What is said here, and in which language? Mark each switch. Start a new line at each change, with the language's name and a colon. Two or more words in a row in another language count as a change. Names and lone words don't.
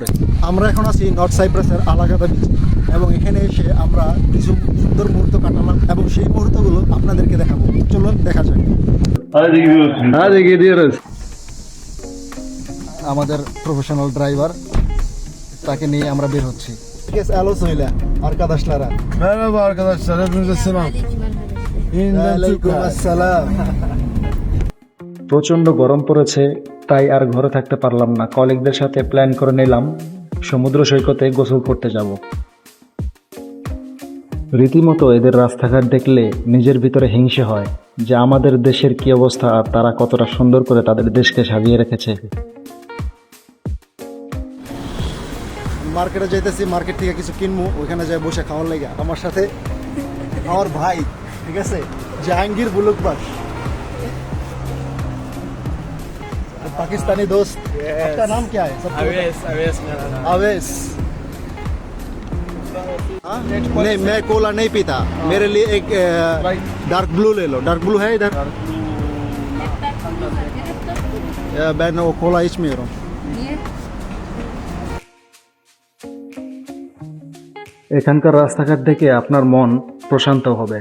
Bangla: আমরা এখন আছি নর্থ সাইপ্রাসের আলাগাদা বিচ এবং এখানে এসে আমরা কিছু সুন্দর মুহূর্ত কাটালাম এবং সেই মুহূর্তগুলো আপনাদেরকে দেখাবো। চলুন দেখা যাক। আমাদের
English: professional driver,
Bangla: তাকে নিয়ে আমরা বের হচ্ছি।
Turkish: Merhaba arkadaşlar, hepinize selam.
Bangla: প্রচণ্ড গরম পড়েছে, তাই আর ঘরে থাকতে পারলাম না। কলিগদের সাথে প্ল্যান করে নিলাম সমুদ্র সৈকতে গোসল করতে যাব। রীতিমতো এদের রাস্তাঘাট দেখলে নিজের ভিতরে হিংসে হয় যে আমাদের দেশের কি অবস্থা আর তারা কতটা সুন্দর করে তাদের দেশকে সাজিয়ে রেখেছে। মার্কেটে যাইতেছি, মার্কেট থেকে কিছু কিনবো, ওইখানে যাই বসে খাওয়ার লাগা। আমার সাথে আমার ভাই, ঠিক আছে, জাহাঙ্গীর বুলুকবাস,
Hindi: पाकिस्तानी दोस्त। आपका नाम क्या है? अवेस मेरा नाम। अवेस। नहीं, मैं कोला नहीं पीता, मेरे लिए एक
English: dark blue
Hindi: ले लो।
English: dark blue
Hindi: है इधर? मैं वो कोला içmiyorum।
Bangla: এখানকার রাস্তাঘাট দেখে আপনার মন প্রশান্ত হবে।